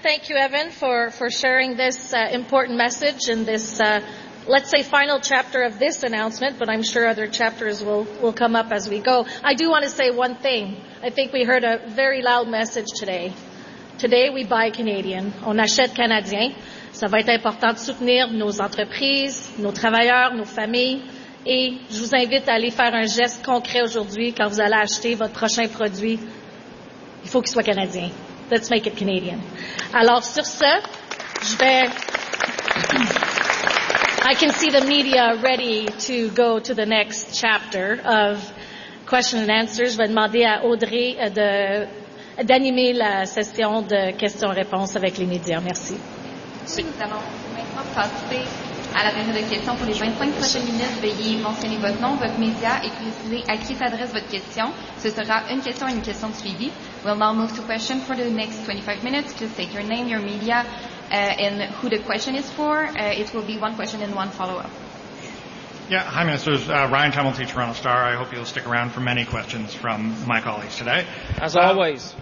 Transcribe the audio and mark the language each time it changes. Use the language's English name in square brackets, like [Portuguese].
[English] Thank you, Evan, for sharing this important message in this, let's say, final chapter of this announcement, but I'm sure other chapters will come up as we go. I do want to say one thing. I think we heard a very loud message today. Today, we buy Canadian. [French] On achète Canadien. Ça va être important de soutenir nos entreprises, nos travailleurs, nos familles. Et je vous invite à aller faire un geste concret aujourd'hui quand vous allez acheter votre prochain produit. Il faut qu'il soit Canadien. [English] Let's make it Canadian. [French] Alors, sur ce, je vais... [English] I can see the media ready to go to the next chapter of questions and answers. [French] Je vais demander à Audrey d'animer la session de questions-réponses avec les médias. Merci. Nous allons maintenant passer à la période de questions pour les 25 prochaines minutes. Veuillez mentionner votre nom, votre média et préciser à qui s'adresse votre question. Ce sera une question et une question suivie. [English] We'll now move to questions for the next 25 minutes. Just state your name, your media, and who the question is for. It will be one question and one follow-up. Yeah, hi, Minister. Ryan Tumulty, Toronto Star. I hope you'll stick around for many questions from my colleagues today. As always.